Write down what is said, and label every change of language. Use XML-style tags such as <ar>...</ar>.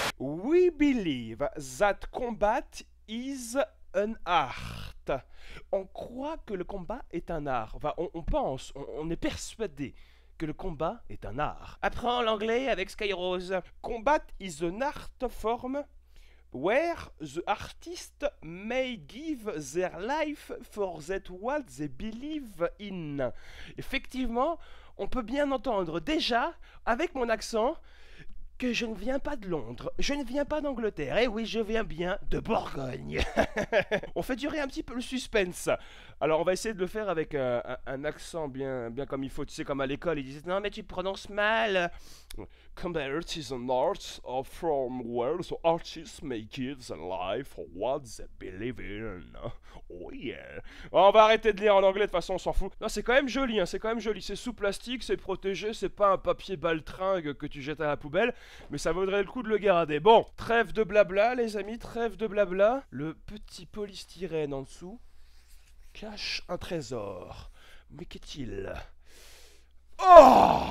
<en>We believe that combat is an art.</en> <fr>On croit que le combat est un art. Enfin, on pense, on est persuadé que le combat est un art. Apprends l'anglais avec Skyrose.</fr> <en>Combat is an art form where the artist may give their life for that what they believe in.</en> <fr>Effectivement, on peut bien entendre déjà, avec mon accent, que je ne viens pas de Londres, je ne viens pas d'Angleterre, et oui, je viens bien de Bourgogne. On fait durer un petit peu le suspense. Alors, on va essayer de le faire avec un accent bien comme il faut. Tu sais, comme à l'école, ils disaient « Non, mais tu prononces mal !»</fr> <en>Combat is an art from where the artists may give their life for what they believe in. Oh yeah.</en> <fr>On va arrêter de lire en anglais, de toute façon, on s'en fout. Non, c'est quand même joli, hein, c'est quand même joli. C'est sous plastique, c'est protégé, c'est pas un papier baltringue que tu jettes à la poubelle. Mais ça vaudrait le coup de le garder. Bon, trêve de blabla, les amis, trêve de blabla. Le petit polystyrène en dessous cache un trésor. Mais qu'est-il? Oh!</fr>